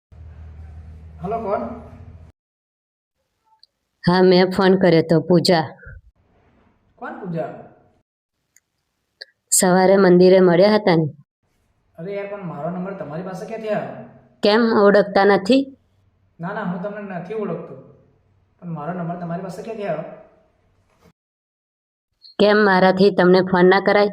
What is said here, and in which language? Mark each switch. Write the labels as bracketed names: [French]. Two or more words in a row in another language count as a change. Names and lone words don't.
[Gujarati] હલો કોણ? [Hindi] हाँ मैं फोन करे तो पूजा। [Gujarati] કોણ પૂજા? સવારે મંદિરે મળ્યા હતા ને, અરે યાર, પણ મારો નંબર તમારી પાસે ક્યાંથી આવ્યો? કેમ ઓળખતા નથી? ના ના, હું તમને નથી ઓળખતો, પણ મારો નંબર તમારી પાસે ક્યાંથી આવ્યો? કેમ મારાથી તમને ફોન ના કરાય?